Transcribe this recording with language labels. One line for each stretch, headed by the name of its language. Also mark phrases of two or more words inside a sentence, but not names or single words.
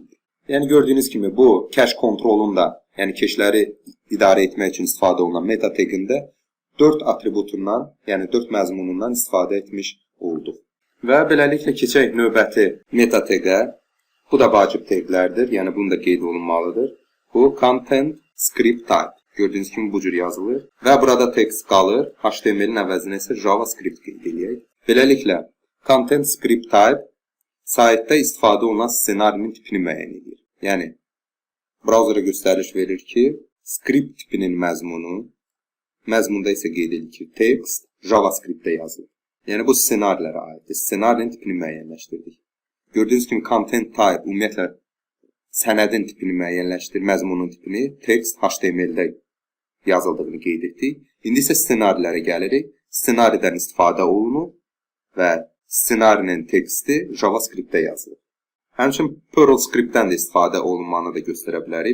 Azerbaijani: Yəni gördüyünüz kimi bu cache kontrolunda, yəni cache-ləri idarə etmək üçün istifadə olunan
English: meta tagində
Azerbaijani: 4 atributundan, yəni 4 məzmunundan istifadə etmiş olduq. Və beləliklə keçək növbəti
English: meta tagə.
Azerbaijani: Bu da vacib taglərdir, yəni bunu da qeyd olunmalıdır.
English: Bu content script type.
Azerbaijani: Gördüyünüz kimi bu cür yazılır və burada text qalır. HTML-in əvəzinə isə JavaScript qeyd edək.
English: Beləliklə content script type saytda istifadə olunan ssenarinin tipini müəyyən edir.
Azerbaijani: Yəni brauzera göstəriş verir ki, script tipinin məzmunda isə qeyd edilir ki, text JavaScript-də yazılır. Yəni bu ssenarilərə aiddir. Ssenarinin tipini müəyyənləşdirdik. Gördüyünüz kimi
English: content type
Azerbaijani: ümumiyyətlə sənədin tipini müəyyənləşdir, məzmunun tipini text HTML-də yazıldığını qeyd etdik. İndi isə ssenarilərə gəlirik. Ssenaridən istifadə olunur və ssenarinin teksti JavaScript-də yazılır. Həmçinin Perl script-dən də istifadə olunmanı da göstərə bilərik.